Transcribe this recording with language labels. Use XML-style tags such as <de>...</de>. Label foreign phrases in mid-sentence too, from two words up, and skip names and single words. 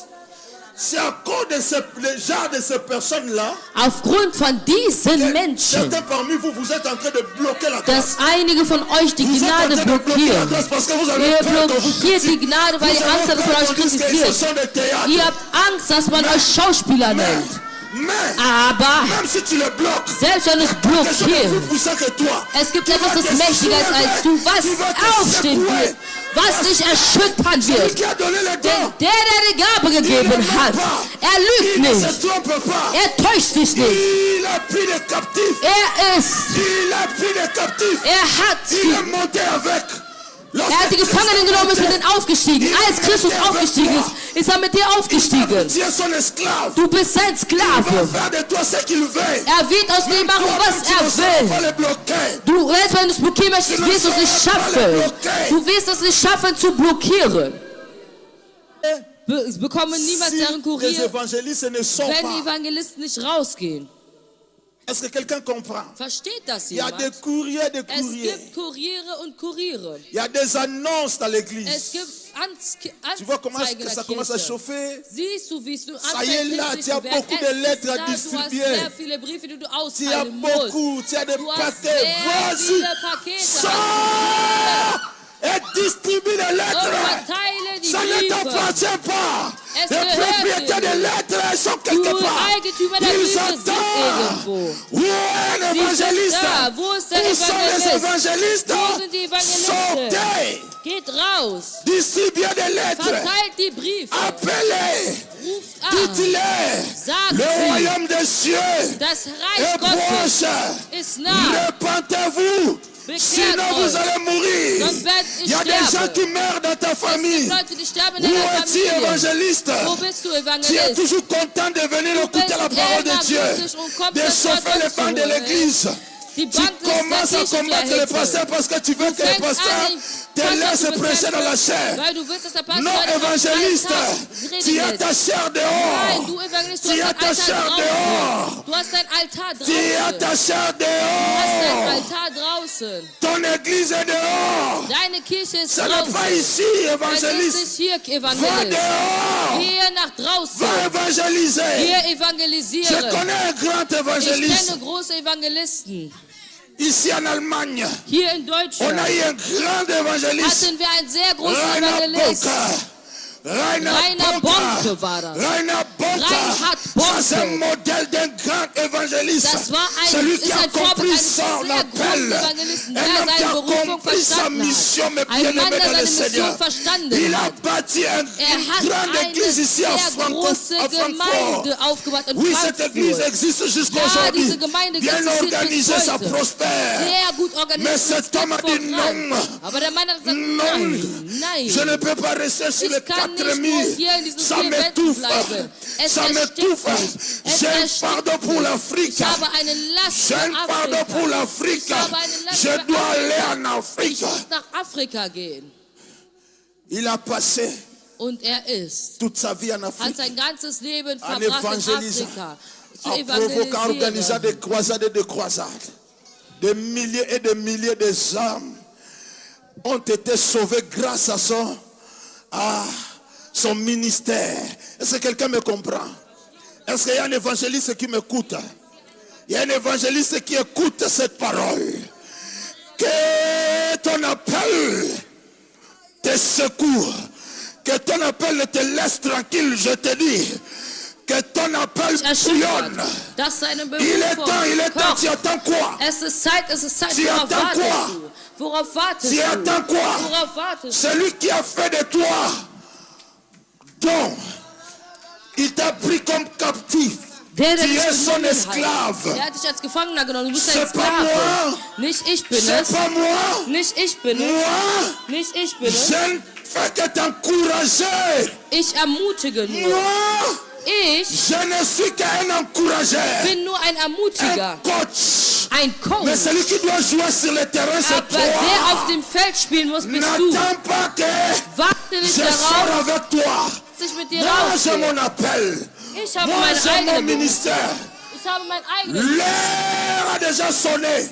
<fr>C'est à cause de le genre de ces personnes-là.</fr> <de>Aufgrund von diesen Menschen,</de> <fr>Certains parmi vous, vous êtes en train de bloquer la grâce.</fr> <de>dass einige von euch die</de> <fr>Vous êtes en</fr> <de>Gnade</de> <fr>train de bloquer la</fr> <de>blockieren.</de> <fr>grâce parce que vous avez</fr> <de>Ihr</de> <fr>peur qu'on vous</fr> <de>blockiert die</de> <fr>critique.</fr> <de>Gnade, weil</de> <fr>Vous</fr> <de>ihr</de> <fr>avez</fr> <de>Angst habt, dass</de> <fr>peur</fr> <de>man euch</de> <fr>qu'on dise que ce</fr> <de>kritisiert.</de> <fr>sont des théâtres.</fr> <de>Ihr habt Angst, dass man euch Schauspieler nennt.</de> <fr>Mais,</fr> <de>Aber</de> <fr>même si tu le bloques,</fr> <de>selbst wenn es</de> <fr>quelque chose de plus</fr> <de>blockiert,</de> <fr>puissant que toi.</fr> <de>es gibt etwas, das mächtiger ist als du, was aufstehen wird, was dich erschüttern</de> <fr>Celui</fr> <de>wird.</de> <fr>qui a donné le</fr> <de>Denn</de> <fr>don,</fr> <de>der die Gabe gegeben hat, er lügt</de> <fr>il ne</fr> <de>nicht,</de> <fr>se trompe pas.</fr> <de>er täuscht sich nicht.</de> <fr>Il a pris les captifs.</fr> <de>Er ist,</de> <fr>Il a pris les captifs. Il il est monté avec.</fr> <de>hat die Gefangenen genommen, ist mit denen aufgestiegen. Als Christus aufgestiegen ist, ist er mit dir aufgestiegen.</de> <fr>Tu es son esclave.</fr> <de>Du bist sein</de> <fr>Il va</fr> <de>Sklave.</de> <fr>faire de toi ce qu'il veut.</fr> <de>Er wird aus dir machen, was</de> <fr>Tu ne</fr> <de>er</de> <fr>sauras pas</fr> <de>will.</de> <fr>le bloquer.</fr> <de>Du, selbst wenn du es blockieren möchtest, wirst du es nicht schaffen. Du wirst es nicht schaffen zu blockieren. Es bekommen niemals deren</de> <fr>Si les</fr> <de>Kurier,</de> <fr>évangélistes ne sont</fr> <de>wenn die</de> <fr>pas.</fr> <de>Evangelisten nicht rausgehen.</de> <fr>Est-ce que quelqu'un comprend?</fr> <de>Versteht das</de> <fr>Il y a des</fr> <de>jemand?</de> <fr>courriers, des</fr> <de>Es</de> <fr>courriers.</fr> <de>gibt Kuriere und Kuriere.</de> <fr>Il y a des annonces dans l'église.</fr> <de>Es gibt</de> <fr>Tu vois comment</fr> <de>Anzeigen</de> <fr>que</fr> <de>der</de> <fr>ça commence à</fr> <de>Kirche.</de> <fr>chauffer?</fr> <de>Siehst du, wie es du</de> <fr>Ça y est là,</fr> <de>anfängst,</de> <fr>tu as</fr> <de>zu werden?</de> <fr>beaucoup de</fr> <de>Es ist</de> <fr>lettres à</fr> <de>da, du hast</de> <fr>distribuer.</fr> <de>sehr viele Briefe, die du</de> <fr>Tu as</fr> <de>austeilen musst.</de> <fr>beaucoup, tu as des</fr> <de>Du hast</de> <fr>paquets.</fr> <de>sehr</de> <fr>Vas-y,</fr> <de>viele Pakete.</de> <fr>sors et distribue les</fr> <de>Und</de> <fr>lettres.</fr> <de>verteile die</de> <fr>Ça ne</fr> <de>Briefe.</de> <fr>t'appartient pas.</fr> <de>Es</de> <fr>Les</fr> <de>gehört</de> <fr>propriétaires</fr> <de>dir</de> <fr>des</fr> <de>nicht.</de> <fr>lettres sont</fr> <de>Du</de> <fr>quelque part.</fr> <de>Eigentümer der</de> <fr>Ils</fr> <de>Briefe sind</de> <fr>attendent.</fr> <de>irgendwo.</de> <fr>Où est un</fr> <de>Die sind</de> <fr>évangéliste?</fr> <de>da. Wo ist der</de> <fr>Où sont les</fr> <de>Evangelist?</de> <fr>évangélistes?</fr> <de>Wo sind die Evangelisten?</de> <fr>Sortez.</fr> <de>Geht raus.</de> <fr>Distribuez des lettres.</fr> <de>Verteilt die Briefe.</de> <fr>Appelez.</fr> <de>Ruft an.</de> <fr>Dites-les.</fr> <de>Sagt</de> <fr>Le</fr> <de>sie.</de> <fr>royaume des cieux</fr> <de>Das</de> <fr>est</fr> <de>Reich Gottes</de> <fr>proche.</fr> <de>ist nah.</de> <fr>Repentez-vous.</fr> <de>Bekehrt</de> <fr>Sinon</fr> <de>euch.</de> <fr>vous allez mourir.</fr> <de>Sonst werdet ihr</de> <fr>Il y a des gens</fr> <de>sterben.</de> <fr>qui meurent dans ta</fr> <de>Es gibt</de> <fr>famille.</fr> <de>Leute, die sterben in</de> <fr>Où</fr> <de>deiner</de> <fr>es-tu</fr> <de>Familie.</de> <fr>évangéliste?</fr> <de>Wo bist du,</de> <fr>Tu es</fr> <de>Evangelist?</de> <fr>toujours content de venir écouter</fr> <de>bist</de> <fr>la parole de</fr> <de>immer</de> <fr>Dieu,</fr> <de>glücklich und kommst</de> <fr>de</fr> <de>das</de> <fr>chauffer</fr> <de>Wort</de> <fr>les bancs de</fr> <de>Gottes zu</de> <fr>l'église.</fr> <de>Die</de> <fr>Tu</fr> <de>Bank des</de> <fr>commences à</fr> <de>Kirche zu</de> <fr>combattre le</fr> <de>erhitzen.</de> <fr>pasteur parce que tu veux que le</fr> <de>Fängst</de> <fr>pasteur</fr> <de>an, den</de> <fr>te</fr> <de>Pastor</de> <fr>laisse</fr> <de>zu</de> <fr>prêcher dans la</fr> <de>bekämpfen,</de> <fr>chair.</fr> <de>weil du willst, dass der Pastor</de> <fr>Non,</fr> <de>dich auf den</de> <fr>évangéliste,</fr> <de>Altar</de> <fr>tu as</fr> <de>reden</de> <fr>ta</fr> <de>lässt.</de> <fr>chair</fr> <de>Nein,</de> <fr>dehors.</fr> <de>du Evangelist, du</de> <fr>Tu</fr> <de>hast</de> <fr>as</fr> <de>dein</de> <fr>ta</fr> <de>Altar</de> <fr>chair</fr> <de>draußen.</de> <fr>dehors.</fr> <de>Du hast dein Altar</de> <fr>Tu as</fr> <de>draußen.</de> <fr>ta chair</fr> <de>Du hast dein</de> <fr>dehors.</fr> <de>Altar draußen.</de> <fr>Ton église est dehors.</fr> <de>Deine Kirche ist</de> <fr>Ce n'est pas</fr> <de>draußen.</de> <fr>ici,</fr> <de>Es ist</de> <fr>évangéliste.</fr> <de>nicht hier,</de> <fr>Va</fr> <de>Evangelist.</de> <fr>dehors.</fr> <de>Gehe nach</de> <fr>Va</fr> <de>draußen.</de> <fr>évangéliser.</fr> <de>Gehe</de> <fr>Je</fr> <de>evangelisieren.</de> <fr>connais un grand</fr> <de>Ich</de> <fr>évangéliste.</fr> <de>kenne große Evangelisten.</de> <fr>Ici en Allemagne,</fr> <de>Hier in</de> <fr>on a</fr> <de>Deutschland</de> <fr>eu un grand évangéliste.</fr> <de>hatten wir einen sehr großen</de> <fr>Rainer</fr> <de>Evangelist.</de> <fr>Bonke.</fr> <de>Rainer Bonke war das.</de> <fr>Rainer Bonke.</fr> <de>Reinhard</de> <fr>Ça,</fr> <de>Bonke.</de> <fr>c'est un modèle d'un grand évangéliste.</fr> <de>Das war</de> <fr>Celui</fr> <de>ist</de> <fr>qui a</fr> <de>ein Vorbild</de> <fr>compris</fr> <de>eines</de> <fr>son</fr> <de>sehr großen</de> <fr>appel.</fr> <de>Evangelisten,</de> <fr>Un</fr> <de>der</de> <fr>homme qui</fr> <de>seine</de> <fr>a</fr> <de>Berufung</de> <fr>compris sa</fr> <de>verstanden</de> <fr>mission, mais</fr> <de>hat.</de> <fr>bien</fr> <de>Ein Mann,</de> <fr>aimé</fr> <de>der</de> <fr>dans le</fr> <de>seine</de> <fr>Seigneur.</fr> <de>Mission verstanden</de> <fr>Il a</fr> <de>hat.</de> <fr>bâti</fr> <de>Er</de> <fr>une</fr> <de>hat</de> <fr>grande</fr> <de>eine</de> <fr>église ici à</fr> <de>sehr große</de> <fr>Francfort.</fr> <de>Gemeinde aufgebaut in</de> <fr>Oui, cette église</fr> <de>Frankfurt.</de> <fr>existe jusqu'à</fr> <de>Ja,</de> <fr>aujourd'hui.</fr> <de>diese Gemeinde</de> <fr>Bien</fr> <de>existiert</de> <fr>organisée,</fr> <de>bis</de> <fr>ça</fr> <de>heute.</de> <fr>prospère.</fr> <de>Sehr gut</de> <fr>Mais</fr> <de>organisiert.</de> <fr>cet homme a dit</fr> <de>voran.</de> <fr>non.</fr> <de>Aber der Mann hat gesagt,</de> <fr>Non,</fr> <de>nein.</de> <fr>je ne peux pas rester sur</fr> <de>Ich</de> <fr>les</fr> <de>kann</de> <fr>quatre</fr> <de>nicht</de> <fr>murs.</fr> <de>nur hier in diesen</de> <fr>Ça</fr> <de>vier Wänden</de> <fr>m'étouffe.</fr> <de>bleiben. Es</de> <fr>Ça</fr> <de>erstickt</de> <fr>m'étouffe.</fr> <de>mich. Es</de> <fr>J'ai un</fr> <de>erstickt</de> <fr>fardeau pour l'Afrique.</fr> <de>Ich habe eine Last</de> <fr>J'ai</fr> <de>für</de> <fr>un fardeau</fr> <de>Afrika.</de> <fr>pour l'Afrique.</fr> <de>Ich habe eine Last</de> <fr>Je</fr> <de>für</de> <fr>dois</fr> <de>Afrika.</de> <fr>aller en Afrique.</fr> <de>Ich muss nach Afrika gehen.</de> <fr>Il a passé</fr> <de>Und er ist,</de> <fr>toute sa vie en</fr> <de>hat</de> <fr>Afrique</fr> <de>sein ganzes Leben</de> <fr>en</fr> <de>verbracht in</de> <fr>évangélisant,</fr> <de>Afrika. Zu</de> <fr>en provoquant, organisant</fr> <de>evangelisieren.</de> <fr>des croisades et des croisades. Des milliers et des milliers de âmes ont été sauvées grâce à son ministère. Est-ce que quelqu'un me comprend? Est-ce qu'il y a un évangéliste qui m'écoute? Il y a un évangéliste qui écoute cette parole. Que ton appel te secours. Que ton appel te laisse tranquille, je te dis. Que ton appel</fr> <de>Erschüttert,</de> <fr>bouillonne.</fr> <de>dass seine</de> <fr>Il est temps,</fr> <de>Berufung</de> <fr>tu attends quoi?</fr> <de>Es ist Zeit.</de> <fr>Tu</fr> <de>Worauf</de> <fr>attends</fr> <de>wartest</de> <fr>quoi?</fr> <de>du? Worauf wartest</de> <fr>Tu</fr> <de>du?</de> <fr>attends quoi?</fr> <de>Worauf wartest du?</de> <fr>Celui qui a fait de toi, dont il t'a pris comme captif.</fr> <de>Der</de> <fr>Tu</fr> <de>dich</de> <fr>es son</fr> <de>genommen hat.</de> <fr>esclave.</fr> <de>Der hat dich als Gefangener genommen. Du bist ein</de> <fr>C'est pas</fr> <de>Sklave.</de> <fr>moi.</fr> <de>Nicht ich bin</de> <fr>C'est</fr> <de>es.</de> <fr>pas moi.</fr> <de>Nicht ich bin es.</de> <fr>Moi,</fr> <de>Nicht ich bin es.</de> <fr>je ne fais que t'encourager.</fr> <de>Ich ermutige nur.</de> <fr>Moi,</fr> <de>Ich</de> <fr>je ne suis qu'un encourageur.</fr> <de>bin nur ein Ermutiger.</de> <fr>Un coach.</fr> <de>Ein Coach.</de> <fr>Mais celui qui doit jouer sur le terrain, c'est</fr> <de>Aber der auf</de> <fr>toi.</fr> <de>dem Feld spielen muss, bist du.</de> <fr>N'attends pas que</fr> <de>Warte nicht</de> <fr>je</fr> <de>darauf,</de> <fr>sors avec toi.</fr> <de>dass ich mit dir</de> <fr>Moi, j'ai</fr> <de>rausgehe.</de> <fr>mon appel.</fr> <de>Ich habe</de> <fr>Moi,</fr> <de>meinen</de> <fr>j'ai mon</fr> <de>eigenen Beruf.</de> <fr>ministère.</fr> <de>Ich habe meinen eigenen.</de> <fr>L'heure a déjà sonné.</fr>